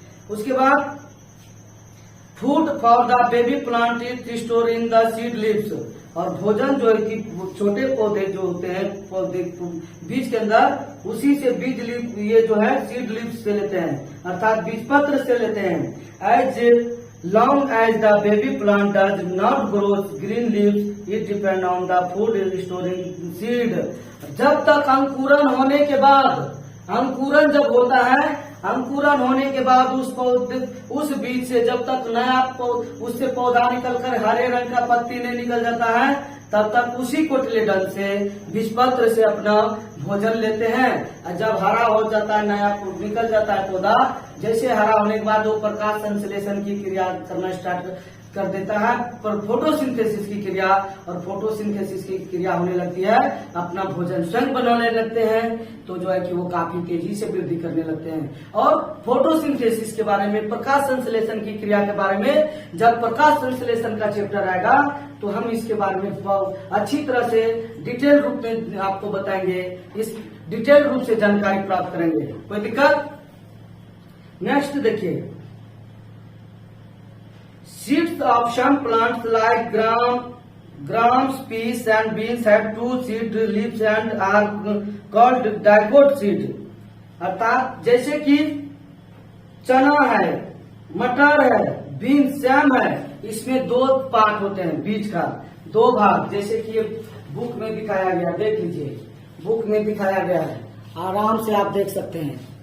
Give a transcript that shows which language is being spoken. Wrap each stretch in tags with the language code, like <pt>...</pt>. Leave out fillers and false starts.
<hi>उसके बाद</hi> <en>food for the baby plant is store in the seed leaves,</en> <hi>और भोजन जो है कि छोटे पौधे जो होते हैं पौधे बीज के अंदर, उसी से बीज लीव, ये जो है सीड लीव्स से लेते हैं, अर्थात बीज पत्र से लेते हैं।</hi> <en>As long as the baby plant does not grow green leaves, it depends on the food storing seed.</en> <hi>जब तक अंकुरन होने के बाद, अंकुरन जब होता है, अंकुरन होने के बाद उस बीज से जब तक नया उससे पौधा निकलकर हरे रंग का पत्ती नहीं निकल जाता है, तब तक उसी कोटलेडन से बीजपत्र से अपना भोजन लेते हैं। और जब हरा हो जाता है, नया निकल जाता है पौधा, जैसे हरा होने के बाद वो प्रकाश संश्लेषण की क्रिया करना स्टार्ट कर देता है, पर फोटोसिंथेसिस की क्रिया, और फोटोसिंथेसिस की क्रिया होने लगती है, अपना भोजन स्वयं बनाने लगते हैं। तो जो है कि वो काफी तेजी से वृद्धि करने लगते हैं। और फोटोसिंथेसिस के बारे में, प्रकाश संश्लेषण की क्रिया के बारे में जब प्रकाश संश्लेषण का चैप्टर आएगा तो हम इसके बारे में बहुत अच्छी तरह से डिटेल रूप में आपको बताएंगे, इस डिटेल रूप से जानकारी प्राप्त करेंगे। कोई दिक्कत? नेक्स्ट देखिए,</hi> <en>seeds of some plants like grams, peas and beans have 2 seed leaves and are called dicot seed।</en> <hi>अर्थात जैसे कि चना है, मटर है, बीन्स, सैम है, इसमें 2 पार्ट होते हैं बीज का, 2 भाग, जैसे कि ये बुक में दिखाया गया, देख लीजिए, बुक में दिखाया गया है, आराम से आप देख सकते हैं।</hi>